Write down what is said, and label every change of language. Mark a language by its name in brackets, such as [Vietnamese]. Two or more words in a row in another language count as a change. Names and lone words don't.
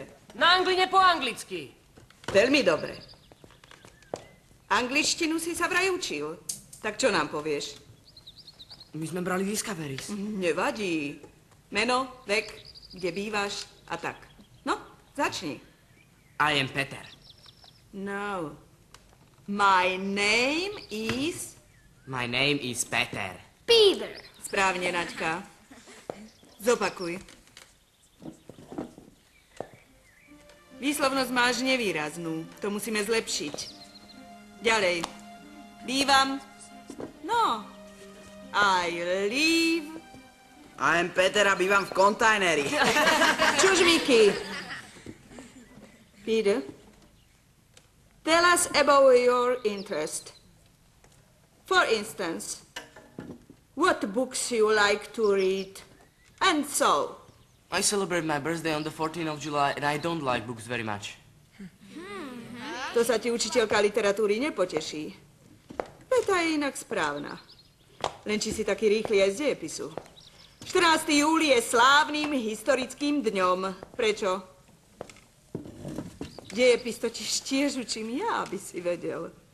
[Slovak] Na angline po anglicky. Veľmi dobre. Angličtinu si sa vraj učil. Tak čo nám povieš? My sme brali Discoveries. Nevadí. Meno, vek, kde bývaš a tak. No, začni. [English] I am Peter. No. My name is... My name is Peter. Peter. [Slovak] Správne, Naďka. Zopakuj. Výslovnosť máš nevýraznú. To musíme zlepšiť. Ďalej. Bývam. [English] No. I live. I am Peter [Slovak] a bývam v kontajneri. Čuž, Vicky. Peter. [English] Tell us about your interest. For instance, what books you like to read, and so. I celebrate my birthday on the 14th of July and I don't like books very much. [Slovak] To sa ti učiteľka literatúry nepoteší. Peta je inak správna. Len či si taký rýchly aj z dejepisu. 14. júli je slávnym historickým dňom. Prečo? Dejepis totiž tiež učím ja, aby si vedel.